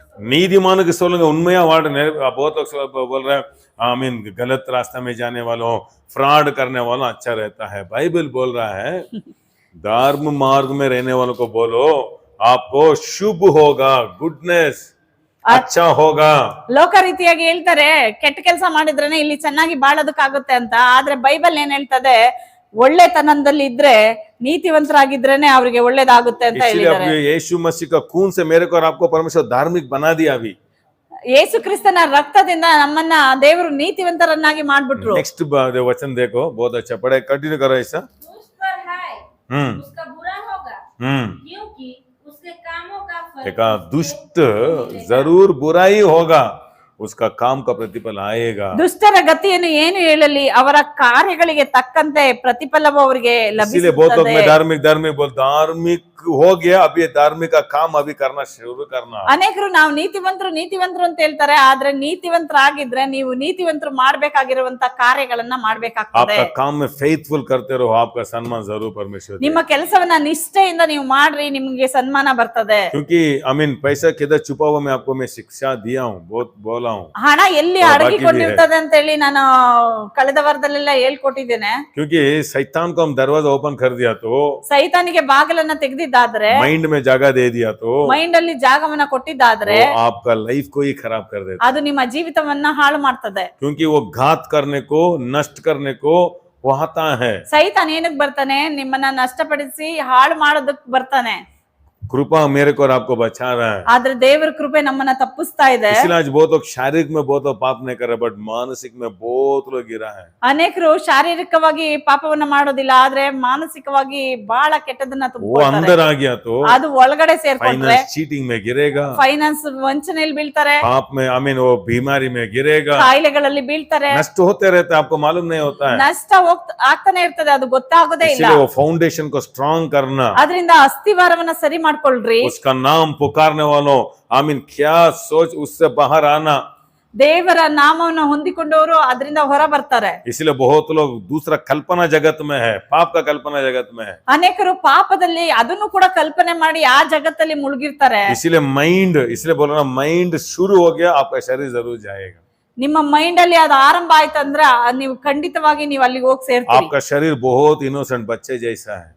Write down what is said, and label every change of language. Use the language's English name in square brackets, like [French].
[Hindi] नीतिमान के सोलूंगा उन्मया वार्ड बहुत लोग बोल रहे हैं आमीन गलत रास्ते में जाने वालों, फ्रॉड करने वालों अच्छा रहता है. बाइबल बोल रहा है धर्म मार्ग में रहने वालों को बोलो आपको शुभ होगा, गुडनेस अच्छा होगा. [Kannada] ಲೋಕ ರೀತಿಯಾಗಿ ಹೇಳ್ತಾರೆ ಕೆಟ್ಟ ಕೆಲಸ ಮಾಡಿದ್ರೇನೆ ಇಲ್ಲಿ ಚೆನ್ನಾಗಿ ಬಾಳೋದಕ್ಕಾಗುತ್ತೆ ಅಂತ. ಆದ್ರೆ ಬೈಬಲ್ ಏನ್ ಹೇಳ್ತದೆ, ಒಳ್ಳೆತನದಲ್ಲಿ ಇದ್ರೆ ನೀತಿವಂತರಾಗಿದ್ರೇನೆ ಅವ್ರಿಗೆ ಒಳ್ಳೇದಾಗುತ್ತೆ ಅಂತ ಹೇಳಿದ್ದಾರೆ. [Hindi] यीशु मसीह का खून से मेरे को और आपको परमेश्वर धार्मिक बना दिया. अभी [Kannada] ಯೇಸು ಕ್ರಿಸ್ತನ ರಕ್ತದಿಂದ ನಮ್ಮನ್ನ ದೇವರು ನೀತಿವಂತರನ್ನಾಗಿ ಮಾಡ್ಬಿಟ್ರು. [Hindi] नेक्स्ट वचन देखो, बहुत अच्छा पढ़े, कंटिन्यू करो ऐसा. दुष्ट पर है, उसका बुरा होगा, क्योंकि उसके कामों का फल. देखा, दुष्ट जरूर बुराई होगा, उसका काम का प्रतिफल आएगा. [Kannada] ದುಷ್ಟರ ಗತಿಯನ್ನು ಏನು ಹೇಳಲಿ, ಅವರ ಕಾರ್ಯಗಳಿಗೆ ತಕ್ಕಂತೆ ಪ್ರತಿಫಲವು ಅವರಿಗೆ [Hindi] इसीलिए बहुत लोग में [Kannada] ಲಭಿಸುತ್ತದೆ. [Hindi] धार्मिक हो गया, अब ये धार्मिक का काम अभी करना शुरू करना. [Kannada] ಅನೇಕರು ನಾವು ನೀತಿವಂತರು ಅಂತ ಹೇಳ್ತಾರೆ. ಆದ್ರೆ ನೀತಿವಂತರಾಗಿದ್ರೆ ನೀವು ನೀತಿವಂತರು ಮಾಡ್ಬೇಕಾಗಿರುವಂತ ಕಾರ್ಯಗಳನ್ನ ಮಾಡ್ಬೇಕಾಗ್ತದೆ. [Hindi] आपका काम में फेथफुल करते रहो, आपका सम्मान जरूर परमेश्वर. [Kannada] ನಿಮ್ಮ ಕೆಲಸವನ್ನ ನಿಷ್ಠೆಯಿಂದ ನೀವು ಮಾಡ್ರಿ, ನಿಮ್ಗೆ ಸನ್ಮಾನ ಬರ್ತದೆ. [Hindi] क्योंकि आमीन पैसा किधर छुपा हुआ मैं आपको मैं शिक्षा दिया हूँ, बहुत बोला हूँ. [Kannada] ಹಣ ಎಲ್ಲಿ ಅಡಗಿಕೊಂಡಿರ್ತದೆ ಅಂತ ಹೇಳಿ ನಾನು ಕಳೆದ ವಾರದಲ್ಲೆಲ್ಲ ಹೇಳ್ಕೊಟ್ಟಿದ್ದೇನೆ. [Hindi] क्योंकि शैतान को हम दरवाजा ओपन कर दिया तो, [Kannada] ಸೈತಾನಿಗೆ ಬಾಗಿಲನ್ನ ತೆಗೆದಿದ್ದಾದ್ರೆ, [Hindi] माइंड में जगह दे दिया तो, [Kannada] ಮೈಂಡ್ ಅಲ್ಲಿ ಜಾಗವನ್ನ ಕೊಟ್ಟಿದ್ದಾದ್ರೆ [Hindi] आपका लाइफ को ही खराब कर देता. [Kannada] ಅದು ನಿಮ್ಮ ಜೀವಿತವನ್ನ ಹಾಳು ಮಾಡ್ತದೆ. [Hindi] क्योंकि वो घात करने को, नष्ट करने को वो आता है. [Kannada] ಸೈತಾನ್ ಏನಕ್ಕೆ ಬರ್ತಾನೆ? ನಿಮ್ಮನ್ನ ನಷ್ಟಪಡಿಸಿ ಹಾಳು ಮಾಡೋದಕ್ಕೆ ಬರ್ತಾನೆ. [Hindi] कृपा मेरे को और आपको बचा रहा है. [Kannada] ಆದ್ರೆ ದೇವರ ಕೃಪೆ ನಮ್ಮನ್ನ ತಪ್ಪಿಸ್ತಾ ಇದೆ. [Hindi] इसलिए आज बहुत लोग शारीरिक में बहुत लोग पाप नहीं कर रहे, बट मानसिक में बहुत लोग गिरा है. [Kannada] ಅನೇಕರು ಶಾರೀರಿಕವಾಗಿ ಪಾಪವನ್ನ ಮಾಡೋದಿಲ್ಲ, ಆದ್ರೆ ಮಾನಸಿಕವಾಗಿ ಬಹಳ ಕೆಟ್ಟದನ್ನ [Hindi] वो [Kannada] ತುಂಬಿಕೊಳ್ತಾರೆ. [Hindi] अंदर आ गया तो [Kannada] ಅದು ಒಳಗಡೆ ಸೇರ್ಕೊಂಡ್ರೆ [Hindi] फाइनेंस चीटिंग में गिरेगा, [Kannada] ಫೈನಾನ್ಸ್ ವಂಚನೆಯಲ್ಲಿ ಬೀಳ್ತಾರೆ, [Hindi] पाप में आमीन वो बीमारी में गिरेगा, [Kannada] ಕಾಯಿಲೆಗಳಲ್ಲಿ ಬೀಳ್ತಾರೆ, [Hindi] नष्ट होते रहते हैं, आपको मालूम नहीं होता है. [Kannada] ನಷ್ಟ ಆಗ್ತಾನೆ ಇರ್ತದೆ, ಅದು ಗೊತ್ತಾಗೋದೇ ಇಲ್ಲ. [Hindi] इसलिए वो फाउंडेशन को स्ट्रांग करना, [Kannada] ಅದರಿಂದ ಅಸ್ಥಿವಾರವನ್ನ ಸರಿ ಮಾಡ್ಕೊಳ್ರಿ. [Hindi] उसका नाम पुकारने वालों आमीन क्या सोच उससे बाहर आना. [Kannada] ದೇವರ ನಾಮವನ್ನು ಹೊಂದಿಕೊಂಡವರು ಅದರಿಂದ ಹೊರ ಬರ್ತಾರೆ. [Hindi] इसलिए बहुत लोग दूसरा कल्पना जगत में है, पाप का कल्पना जगत में है, [Kannada] ಅನೇಕರು ಪಾಪದಲ್ಲಿ ಅದನ್ನು ಕೂಡ ಕಲ್ಪನೆ ಮಾಡಿ ಆ ಜಗತ್ತಲ್ಲಿ ಮುಳುಗಿರ್ತಾರೆ. [Hindi] इसलिए माइंड, इसलिए बोल रहा हूं माइंड शुरू हो गया आपका शरीर जरूर जाएगा. [Kannada] ನಿಮ್ಮ ಮೈಂಡ್ ಅಲ್ಲಿ ಅದು ಆರಂಭ ಆಯ್ತಂದ್ರ ನೀವು ಖಂಡಿತವಾಗಿ ನೀವು ಅಲ್ಲಿಗೆ ಹೋಗಿ ಸೇರ್ತೀರಿ. [Hindi] आपका शरीर बहुत इनोसेंट बच्चे जैसा है.